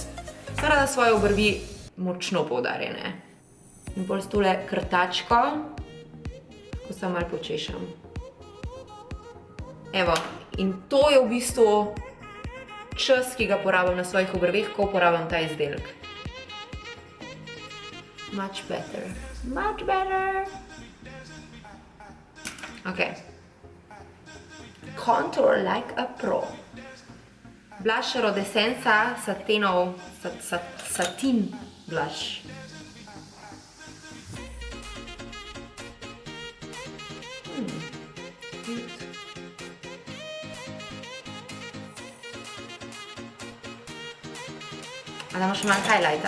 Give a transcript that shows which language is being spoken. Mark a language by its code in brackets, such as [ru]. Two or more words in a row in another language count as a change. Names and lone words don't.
[sl] Sem rada svoje obrvi močno poudarjene. In bolj s tole krtačko, ko se malo počešam. Evo, in to je v bistvu čas, ki ga porabim na svojih obrveh, ko uporabljam ta izdelek. [en] Much better. Ok. Contour like a pro. [sl] Blusher od Essenza Satin Blush. A damo še malo highlighta?